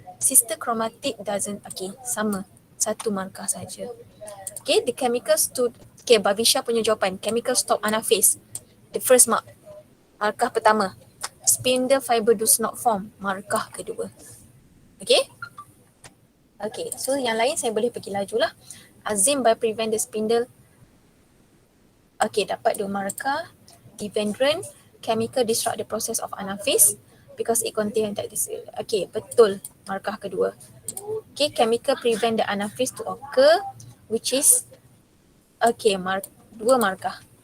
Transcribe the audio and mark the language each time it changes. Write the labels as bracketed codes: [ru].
[en] Sister chromatid doesn't. [ms] Okay, sama. 1 markah saja. Okay, [en] the chemical [ms] okay, Bavisha punya jawapan. [en] Chemical stop anaphase. The first mark. [ms] Markah pertama. [en] Spindle fiber does not form. [ms] Markah kedua. Okay? Okay, so yang lain saya boleh pergi laju lah. [en] Azim by prevent the spindle. Okay, [ms] dapat 2 markah. [en] Evendron, chemical disrupt the process of anaphase because it contain that this. Okay, [ms] betul. Markah kedua. [en] Okay, chemical prevent the anaphase to occur, which is, okay, 2 markah.